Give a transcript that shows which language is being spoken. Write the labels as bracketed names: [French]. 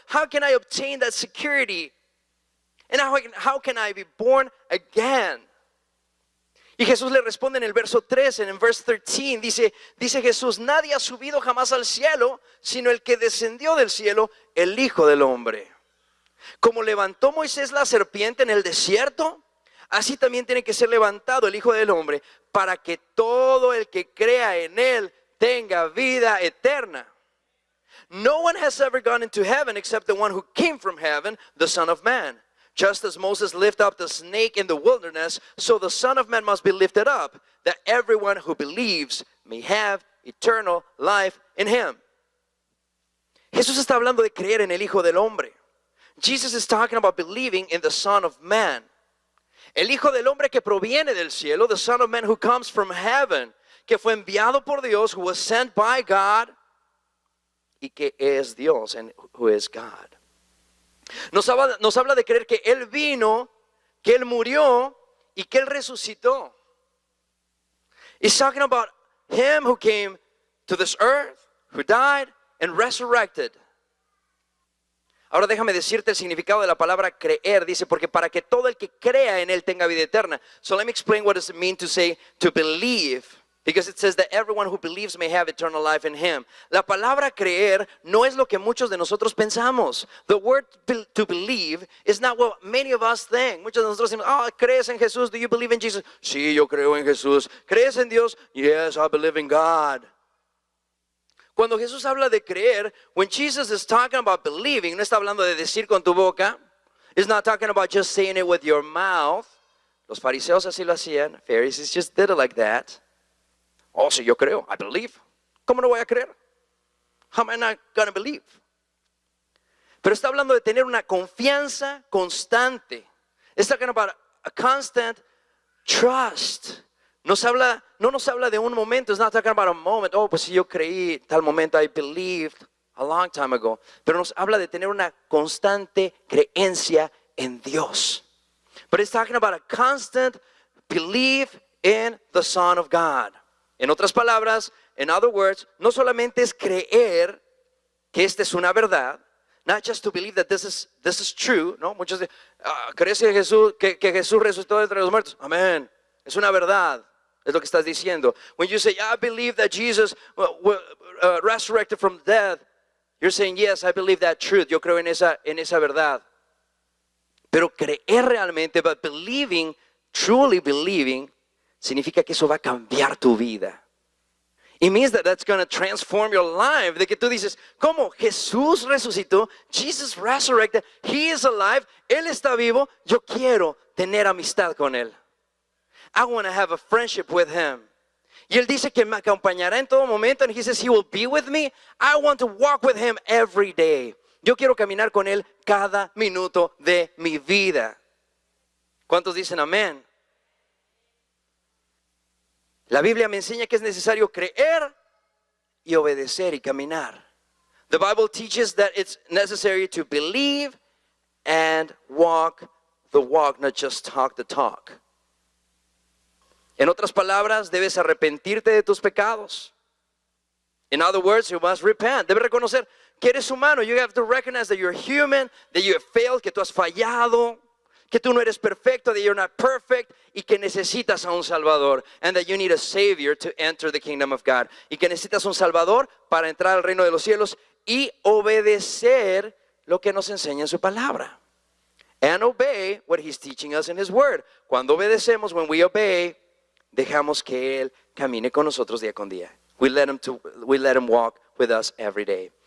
[English] How can I obtain that security? And how can I be born again? [Spanish] Y Jesús le responde en el verso 13, en el verso 13, dice Jesús, nadie ha subido jamás al cielo, sino el que descendió del cielo, el Hijo del Hombre. Como levantó Moisés la serpiente en el desierto, así también tiene que ser levantado el Hijo del Hombre, para que todo el que crea en él tenga vida eterna. [English] No one has ever gone into heaven except the one who came from heaven, the Son of Man. Just as Moses lifted up the snake in the wilderness, so the Son of Man must be lifted up, that everyone who believes may have eternal life in him. [Spanish] Jesús está hablando de creer en el Hijo del Hombre. [English] Jesus is talking about believing in the Son of Man. [Spanish] El Hijo del Hombre que proviene del cielo, [English] the Son of Man who comes from heaven, [Spanish] que fue enviado por Dios, [English] who was sent by God, [Spanish] y que es Dios, [English] and who is God. [Spanish] Nos habla de creer que Él vino, que Él murió y que Él resucitó. [English] He's talking about Him who came to this earth, who died and resurrected. [Spanish] Ahora déjame decirte el significado de la palabra creer. Dice, porque para que todo el que crea en Él tenga vida eterna. [English] So let me explain what does it mean to say to believe. Because it says that everyone who believes may have eternal life in him. [Spanish] La palabra creer no es lo que muchos de nosotros pensamos. [English] The word to believe is not what many of us think. [Spanish] Muchos de nosotros decimos, ¿crees en Jesús? [English] Do you believe in Jesus? [Spanish] Sí, yo creo en Jesús. ¿Crees en Dios? [English] Yes, I believe in God. [Spanish] Cuando Jesús habla de creer, [English] when Jesus is talking about believing, [Spanish] no está hablando de decir con tu boca. [English] He's not talking about just saying it with your mouth. [Spanish] Los fariseos así lo hacían. [English] Pharisees just did it like that. [Spanish] Oh, sí, yo creo, [English] I believe. [Spanish] ¿Cómo no voy a creer? [English] How am I not going to believe? [Spanish] Pero está hablando de tener una confianza constante. [English] Está talking about a constant trust. [Spanish] No nos habla de un momento. [English] It's not talking about a moment. [Spanish] Oh, pues si yo creí tal momento, [English] I believed a long time ago. [Spanish] Pero nos habla de tener una constante creencia en Dios. [English] But it's talking about a constant belief in the Son of God. [Spanish] En otras palabras, [English] in other words, [Spanish] no solamente es creer que esta es una verdad, [English] not just to believe that this is true, [Spanish] ¿no? Muchos dicen, ¿crees en Jesús, que Jesús resucitó entre los muertos? Amén. Es una verdad, es lo que estás diciendo. [English] When you say, I believe that Jesus resurrected from death, you're saying, yes, I believe that truth. [Spanish] Yo creo en esa verdad. Pero creer realmente, [English] but believing, truly believing, [Spanish] significa que eso va a cambiar tu vida. [English] It means that that's going to transform your life. [Spanish] De que tú dices, ¿cómo? Jesús resucitó. [English] Jesus resurrected. He is alive. [Spanish] Él está vivo. Yo quiero tener amistad con Él. [English] I want to have a friendship with Him. [Spanish] Y Él dice que me acompañará en todo momento. [English] And He says He will be with me. I want to walk with Him every day. [Spanish] Yo quiero caminar con Él cada minuto de mi vida. ¿Cuántos dicen amén? La Biblia me enseña que es necesario creer y obedecer y caminar. [English] The Bible teaches that it's necessary to believe and walk the walk, not just talk the talk. [Spanish] En otras palabras, debes arrepentirte de tus pecados. [English] In other words, you must repent. [Spanish] Debes reconocer que eres humano. [English] You have to recognize that you're human, that you have failed, [Spanish] que tú has fallado, que tú no eres perfecto, [English] that you're not perfect, [Spanish] y que necesitas a un Salvador, [English] and that you need a Savior to enter the kingdom of God. [Spanish] Y que necesitas un Salvador para entrar al reino de los cielos y obedecer lo que nos enseña en su palabra. [English] And obey what he's teaching us in his word. [Spanish] Cuando obedecemos, [English] when we obey, [Spanish] dejamos que él camine con nosotros día con día. [English] We let him walk with us every day.